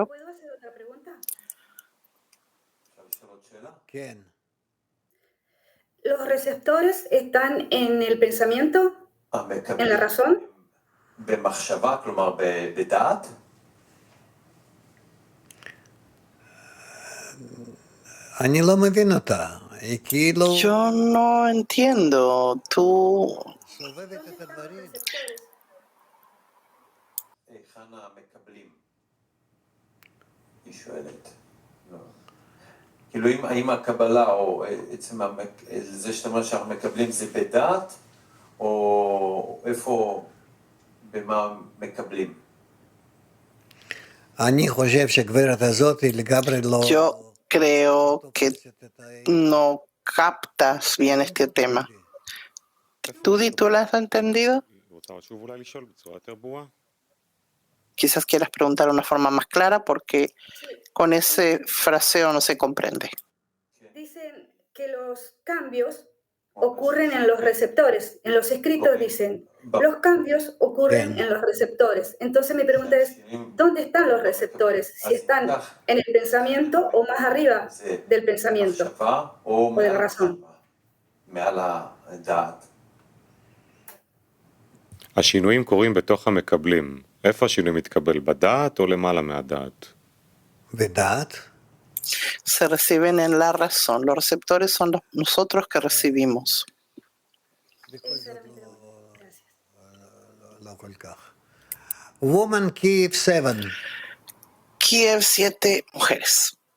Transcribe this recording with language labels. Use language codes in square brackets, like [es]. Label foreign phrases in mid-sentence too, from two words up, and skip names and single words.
[es] ¿Puedo hacer otra pregunta? ¿Los receptores están en el pensamiento? ¿En la razón? Yo no entiendo. Tú... [he] כאילו האם הקבלה או עצם זה שאתה אומר שאנחנו מקבלים זה בדעת או איפה, במה מקבלים? [es] Yo creo que no captas bien este tema. ¿Tudy, tú lo has entendido? Quizás quieras preguntar de una forma más clara porque con ese fraseo no se comprende. Dicen que los cambios ocurren en los receptores. En los escritos dicen, los cambios ocurren en los receptores. Entonces mi pregunta es, ¿dónde están los receptores? Si están en el pensamiento o más arriba del pensamiento o de la razón. [he] השינויים קורים בתוך המקבלים. איפה השינוי מתקבל? בדעת או למעלה מהדעת? בדעת. [es] Se reciben en la razón. Los receptores son nosotros que recibimos. [en] Woman Kiev 7. [es] Kiev 7, mujeres.